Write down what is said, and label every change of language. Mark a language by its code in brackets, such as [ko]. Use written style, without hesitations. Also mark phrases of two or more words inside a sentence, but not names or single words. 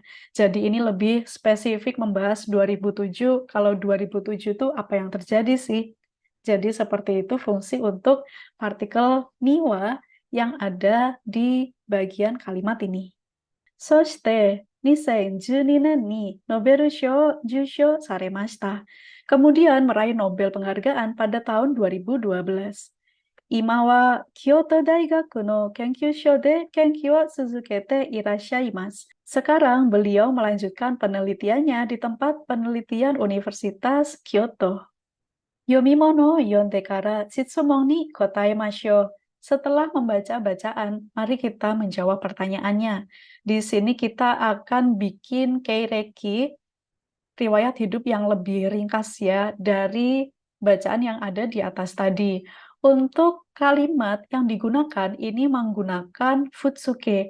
[id] Jadi ini lebih spesifik membahas 2007, kalau 2007 itu apa yang terjadi sih. Jadi seperti itu fungsi untuk partikel niwa yang ada di bagian kalimat ini. [ja] そして2012年にノベル賞を受賞されました. [id] Kemudian meraih Nobel penghargaan pada tahun 2012. [ja] 今は京都大学の研究所で研究を続けていらっしゃいます. [id] Sekarang beliau melanjutkan penelitiannya di tempat penelitian Universitas Kyoto. [ja] Yomimonoを読んでから質問に答えましょう. [id] Setelah membaca bacaan, mari kita menjawab pertanyaannya. Di sini kita akan bikin keireki, riwayat hidup yang lebih ringkas ya, dari bacaan yang ada di atas tadi. Untuk kalimat yang digunakan ini menggunakan futsuke.